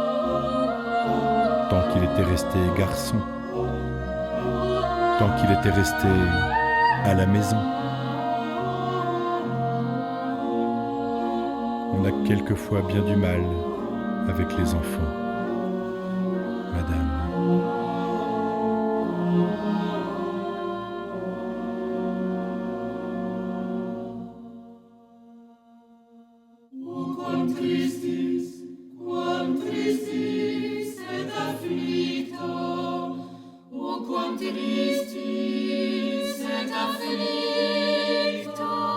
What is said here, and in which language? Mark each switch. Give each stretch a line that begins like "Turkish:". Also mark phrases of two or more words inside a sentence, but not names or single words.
French: Tant qu'il était resté garçon. Tant qu'il était resté à la maison. On a quelquefois bien du mal avec les enfants, madame.
Latin: Quam tristis et afflicta, o quam tristis et afflicta,